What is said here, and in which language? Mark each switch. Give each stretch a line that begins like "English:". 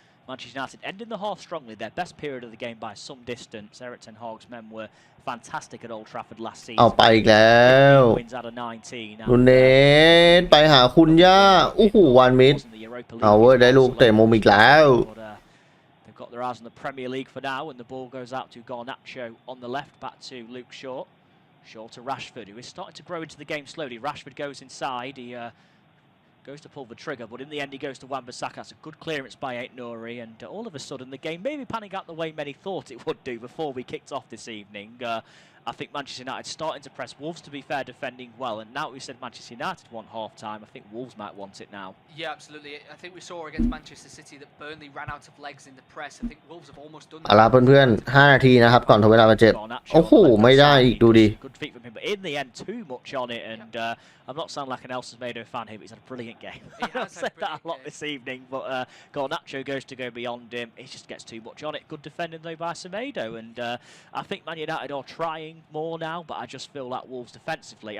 English: Manchester United ending the half strongly. Their best period of the game by some distance. Eric Ten Hag's men were fantastic at Old Trafford last season.
Thai: เอาไปอีกแล้ว
English: Wins out of 19.
Thai: นูเนสไปหาคุณย่าโอ้โหวานมิดเอาเว้ยได้ลูกเตะมุมอีกแล้ว
English: They've got their eyes on the Premier League for now, and the ball goes out to Garnacho on the left, back to Luke Shaw. Shaw to Rashford, who is starting to grow into the game slowly. Rashford goes inside. He goes to pull the trigger, but in the end he goes to Wan-Bissaka. That's a good clearance by Aït-Nouri, and all of a sudden the game maybe panning out the way many thought it would do before we kicked off this evening. I think Manchester United starting to press. Wolves, to be fair, defending well, and now we said Manchester United want half-time. I think Wolves might want it now. Yeah, absolutely. I think we saw against Manchester City that Burnley ran out of legs in the press. I think Wolves have almost done that.
Thai: เอาล่ะเพื่อนๆ5 นาทีนะครับก่อนทดเวลาบาดเจ็บโอ้โหไม่ได้อีกดูดิ
English: Good feet from him, but in the end too much on it, and I'm not sounding like an El Semedo fan here, but he's had a brilliant game. I've said that a lot this evening, but Garnacho goes to go beyond him. He just gets too much on it. Good defending though by Semedo, and I think Man United are trying more now, but I just feel like Wolves defensively.